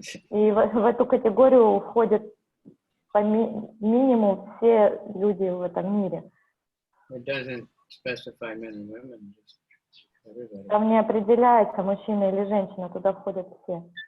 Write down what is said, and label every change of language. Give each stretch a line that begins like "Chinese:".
Russian: И в эту категорию входят по минимум все люди в этом мире.
English: It doesn't specify men and women, just everybody.
Russian: Там не определяется, мужчина или женщина, туда входят все.